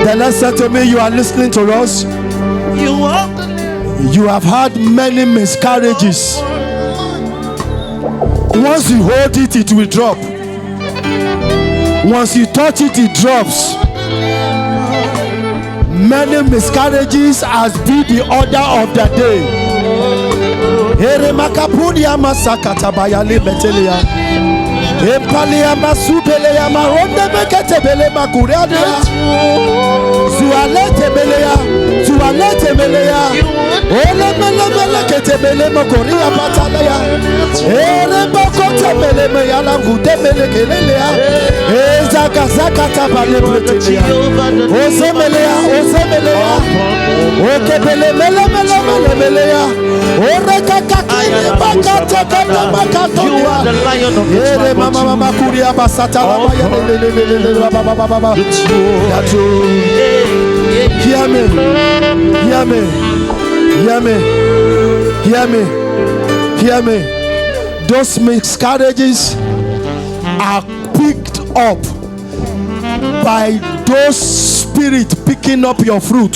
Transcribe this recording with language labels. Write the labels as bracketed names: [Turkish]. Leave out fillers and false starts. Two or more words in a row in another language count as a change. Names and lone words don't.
[English] The Lord said to me, you are listening to us. You have had many miscarriages. Once you hold it, it will drop. Once you touch it, it drops. Many miscarriages has been the order of the day. Eremakapudia masakata bayale betelia. Empalia masupelea maronde meketebele makureadia. Zualete belea, zualete belea. Ole mele ketebele mokoria patalea. Ere bokote mele meyala ngute mele kelelea. Ezaka zaka tabale pretelea. Osemelea. Okebele mele melea. Ore kakakini bakata kata bakatolia. Ere mama kuria basata la baba. Hear me. Hear me. Hear me. Hear me. Hear me. Those miscarriages are picked up by those spirits picking up your fruit.